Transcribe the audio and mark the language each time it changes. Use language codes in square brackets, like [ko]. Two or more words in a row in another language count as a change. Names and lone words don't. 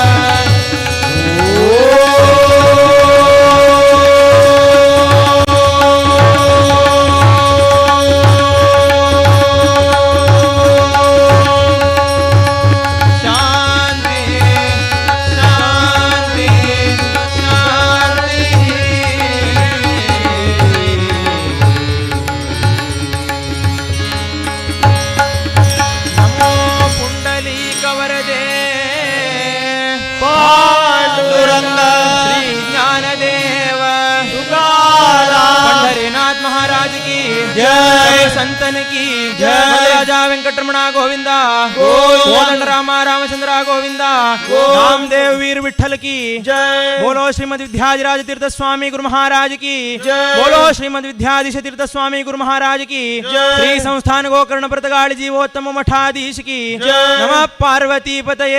[sa] शांति शांति शांति. [hi] नमो पुंडलीक वरदे पांडुरंग श्री ज्ञानदेव तुकाराम पंढरीनाथ महाराज की जय. संतन की जय. राजा वेंकटरमण गोविंद गोविंद। कोदंड राम रामचंद्र गोविंद रामदेव वीर विठ्ठल की जय बोलो श्रीमद विद्याधिराज तीर्थ स्वामी गुरु महाराज की जय। बोलो श्रीमद विद्याधीश तीर्थ स्वामी गुरु महाराज की जय। श्री संस्थान गोकर्ण प्रतगाड़ी जीवोत्तम मठाधीश की जय। [sa] नमः पार्वती पतये